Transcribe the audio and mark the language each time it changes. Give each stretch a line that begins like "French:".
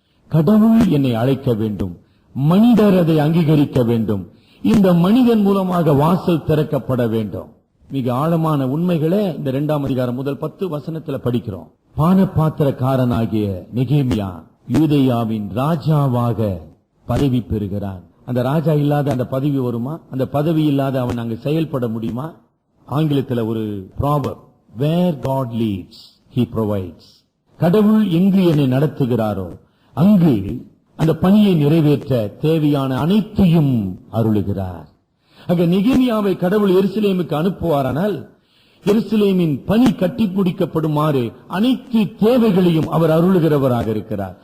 Tamil: கடவுள் என்னை அழைக்க வேண்டும், மனிதர் அதை அங்கீகரிக்க வேண்டும், இந்த மனிதன் மூலமாக வாசல் திறக்கப்பட வேண்டும். மிக ஆழமான உண்மைகளை இந்த 2ஆம் அதிகாரம் முதல் 10 வசனத்துல படிக்கிறோம். பானபாத்திரக்காரனாகிய நெகேமியா யூதேயாவின் ராஜாவாக பதவி பெறுகிறான். அந்த ராஜா இல்லாத அந்த பதவி வருமா? அந்த பதவி இல்லாத அவன் அங்கு செயல்பட முடியுமா? ஆங்கிலத்தில் ஒரு
English: Proverb, where God leads he provides.
Tamil: கடவுள் எங்கு என்னை நடத்துகிறாரோ அங்கு அந்த பணியை நிறைவேற்ற தேவையான அனைத்தையும் அருளுகிறார். அங்க நெகேமியாவை கடவுள் எருசலேமுக்கு அனுப்புவாரானால், எருசலேமின் பணி கட்டி முடிக்கப்படுமாறு அனைத்து தேவைகளையும் அவர் அருளுகிறவராக இருக்கிறார்.